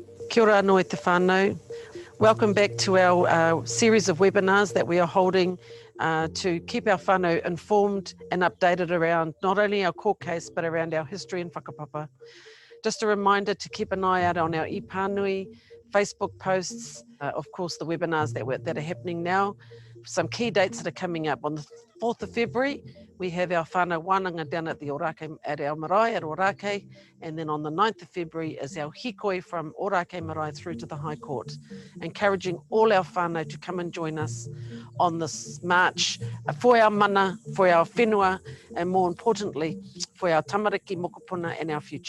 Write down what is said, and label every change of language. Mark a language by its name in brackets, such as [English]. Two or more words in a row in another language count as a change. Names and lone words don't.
[Māori] Kia ora anō te whānau. [English] Welcome back to our series of webinars that we are holding to keep our whānau informed and updated around not only our court case, but around our history and whakapapa. Just a reminder to keep an eye out on our ipanui, Facebook posts, of course the webinars that are happening now. Some key dates that are coming up. On the 4th of February, we have our [Māori] whānau wānanga [English] down at the Ōrākei, at our marae at Ōrākei, and then on the 9th of February is our hikoi from Ōrākei Marae through to the High Court, encouraging all our whānau to come and join us on this march for our mana, for our whenua, and more importantly, for our [Māori] tamariki mokopuna [English] and our future.